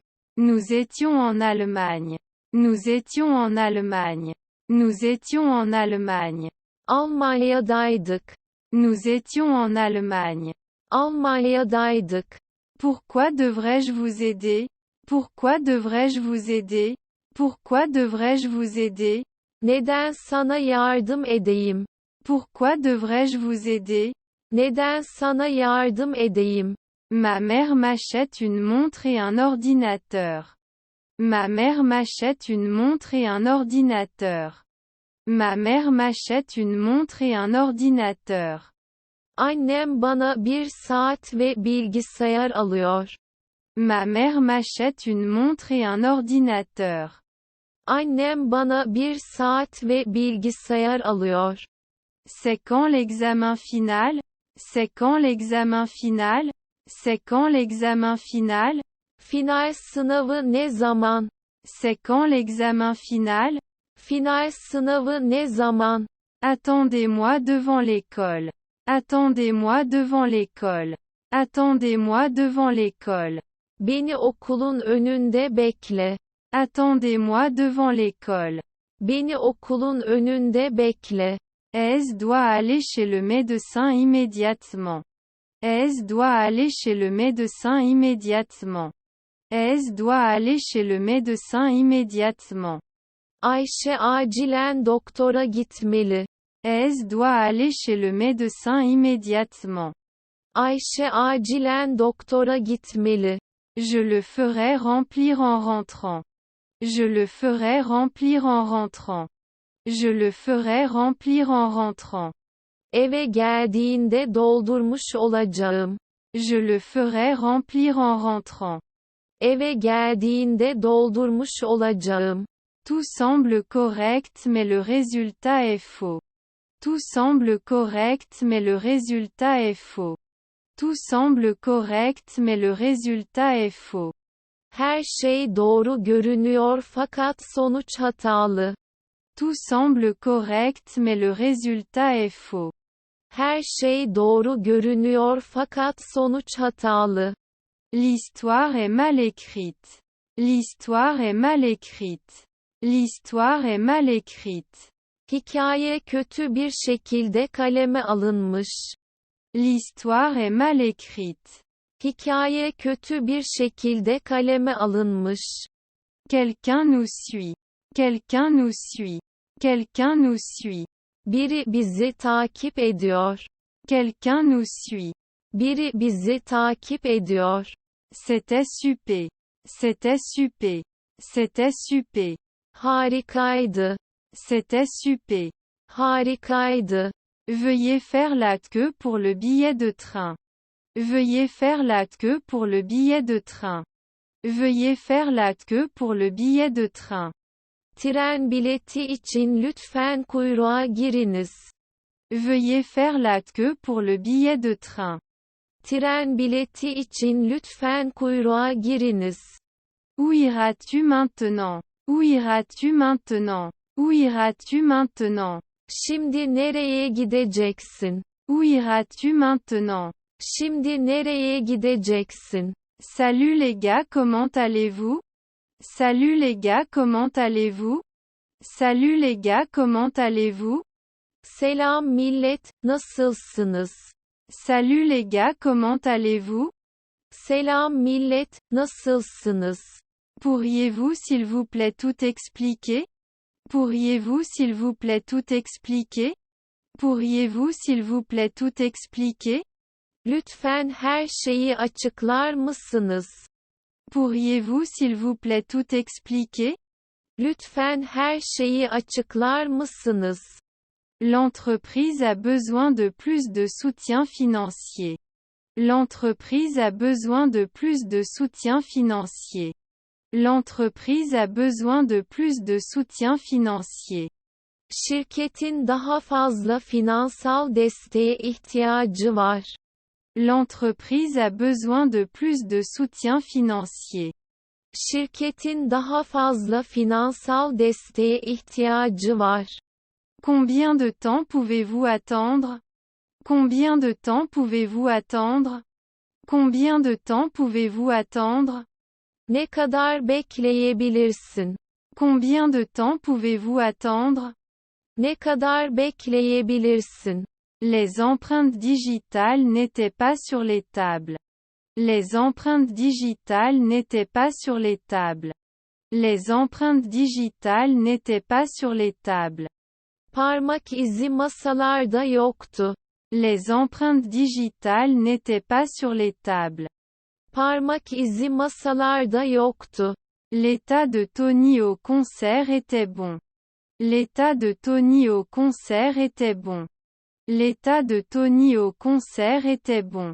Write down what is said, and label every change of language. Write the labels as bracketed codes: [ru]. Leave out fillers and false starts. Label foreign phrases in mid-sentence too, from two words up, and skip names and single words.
[fr] Nous étions en Allemagne. Nous étions en Allemagne. Nous étions en Allemagne. [tr] Almanya'daydık. [fr] Nous étions en Allemagne. [tr] Almanya'daydık. [fr] Pourquoi devrais-je vous aider? Pourquoi devrais-je vous aider? Pourquoi devrais-je vous aider? [tr] Neden sana yardım edeyim? [fr] Pourquoi devrais-je vous aider? [tr] Neden sana yardım edeyim? [fr] Ma mère m'achète une montre et un ordinateur. Ma mère m'achète une montre et un ordinateur. Ma mère m'achète une montre et un ordinateur. [tr] Annem bana bir saat ve bilgisayar alıyor. [fr] Ma mère m'achète une montre et un ordinateur. [tr] Annem bana bir saat ve bilgisayar alıyor. [fr] C'est quand l'examen final? C'est quand l'examen final? C'est quand l'examen final? [tr] Final sınavı ne zaman? [fr] C'est quand l'examen final? [tr] Final sınavı ne zaman? [fr] Attendez-moi devant l'école. Attendez-moi devant l'école. Attendez-moi devant l'école. [tr] Beni okulun önünde bekle. [fr] Attendez-moi devant l'école. [tr] Beni okulun önünde bekle. [fr] Aise doit aller chez le médecin immédiatement. Aise doit aller chez le médecin immédiatement. Aise doit aller chez le médecin immédiatement. [tr] Ayşe acilen doktora gitmeli. [fr] Aise doit aller chez le médecin immédiatement. [tr] Ayşe acilen doktora gitmeli. [fr] Je le ferai remplir en rentrant. Je le ferai remplir en rentrant. Je le ferai remplir en rentrant. [tr] Eve geldiğinde doldurmuş olacağım. [fr] Je le ferai remplir en rentrant. [tr] Eve geldiğinde doldurmuş olacağım. [fr] Tout semble correct mais le résultat est faux. Tout semble correct mais le résultat est faux. Tout semble correct mais le résultat est faux. [tr] Her şey doğru görünüyor fakat sonuç hatalı. [fr] Tout semble correct mais le résultat est faux. [tr] Her şey doğru görünüyor fakat sonuç hatalı. [fr] L'histoire est mal écrite. L'histoire est mal écrite. L'histoire est mal écrite. [tr] Hikaye kötü bir şekilde kaleme alınmış. [fr] L'histoire est mal écrite. [tr] Hikaye kötü bir şekilde kaleme alınmış. [fr] Quelqu'un nous suit. Quelqu'un nous suit. Quelqu'un nous suit. [tr] Biri bizi takip ediyor. [fr] Quelqu'un nous suit. [tr] Biri bizi takip ediyor. [fr] C'était super. C'était super. C'était super. [tr] Harikaydı. [fr] C'était super. [tr] Harikaydı. [fr] Veuillez faire la queue pour le billet de train. Veuillez faire la queue pour le billet de train. Veuillez faire la queue pour le billet de train. [tr] Tren bileti için lütfen kuyruğa giriniz. [fr] Veuillez faire la queue pour le billet de train. [tr] Tren bileti için lütfen kuyruğa giriniz. [fr] Où iras-tu maintenant? Où iras-tu maintenant? Où iras-tu maintenant? [tr] Şimdi nereye gideceksin? [fr] Où iras-tu maintenant? [tr] Şimdi nereye gideceksin? [fr] Salut les gars, comment allez-vous? Salut les gars, comment allez-vous? Salut les gars, comment allez-vous? [tr] Selam millet, nasılsınız? [fr] Salut les gars, comment allez-vous? [tr] Selam millet, nasılsınız? [fr] Pourriez-vous s'il vous plaît tout expliquer? Pourriez-vous s'il vous plaît tout expliquer? Pourriez-vous s'il vous plaît tout expliquer? [tr] Lütfen her şeyi açıklar mısınız? [fr] Pourriez-vous s'il vous plaît tout expliquer? [tr] Lütfen her şeyi açıklar mısınız? [fr] L'entreprise a besoin de plus de soutien financier. L'entreprise a besoin de plus de soutien financier. L'entreprise a besoin de plus de soutien financier. [tr] Şirketin daha fazla finansal desteğe ihtiyacı var. [fr] L'entreprise a besoin de plus de soutien financier. [tr] Şirketin daha fazla finansal desteğe ihtiyacı var. [fr] Combien de temps pouvez-vous attendre? Combien de temps pouvez-vous attendre? Combien de temps pouvez-vous attendre? [tr] Ne kadar bekleyebilirsin? [fr] Combien de temps pouvez-vous attendre? [tr] Ne kadar bekleyebilirsin? [fr] Les empreintes digitales n'étaient pas sur les tables. Les empreintes digitales n'étaient pas sur les tables. Les empreintes digitales n'étaient pas sur les tables. [tr] Parmak izi masalarda yoktu. [fr] Les empreintes digitales n'étaient pas sur les tables. [tr] Parmak izi masalarda yoktu. [fr] L'état de Tony au concert était bon. L'état de Tony au concert était bon. L'état de Tony au concert était bon.